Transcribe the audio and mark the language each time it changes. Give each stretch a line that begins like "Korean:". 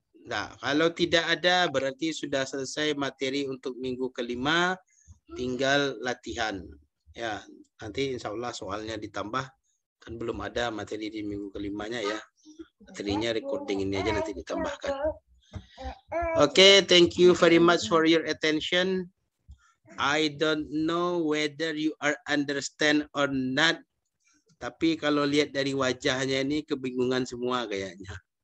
Indonesian: Nah, kalau tidak ada berarti sudah selesai materi untuk minggu kelima, tinggal latihan. Ya, nanti insya Allah soalnya ditambah, kan belum ada materi di minggu kelimanya ya. Materinya recording ini aja nanti ditambahkan.
English: Okay, thank you very much for your attention. I don't know whether you are understand or not.
Indonesian: Tapi kalau lihat dari wajahnya ini kebingungan semua kayaknya.